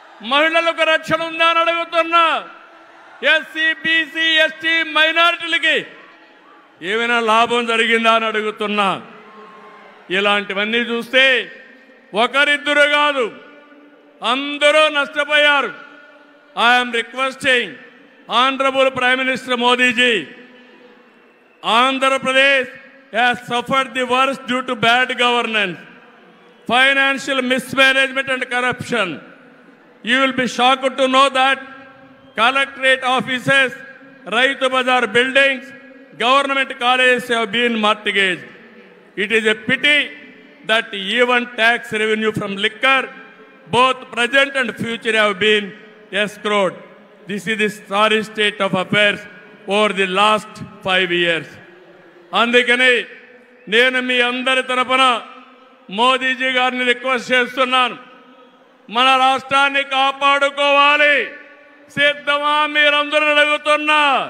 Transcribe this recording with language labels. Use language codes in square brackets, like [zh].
[te] మహిళలకు రక్షణ ఉందా అని అడుగుతున్నా. ఎస్సీ, బీసీ, ఎస్టీ, మైనారిటీలకి ఏమైనా లాభం జరిగిందా అని అడుగుతున్నా. ఇలాంటివన్నీ చూస్తే ఒకరిద్దరు కాదు, అందరూ నష్టపోయారు. [en] I'm requesting honourable prime minister Modiji, Andhra Pradesh has suffered the worst due to bad governance, financial mismanagement and corruption. You will be shocked to know that collectorate offices, Raitu Bazar buildings, government colleges have been mortgaged. It is a pity that even tax revenue from liquor, both present and future, have been escrowed. This is the sorry state of affairs over the last 5 years. [te] అందుకని నేను మీ అందరి తరపున మోదీజీ గారిని request చేస్తున్నాను. మన రాష్ట్రాన్ని కాపాడుకోవాలి. సిద్ధమా మీరందరూ అడుగుతున్నా.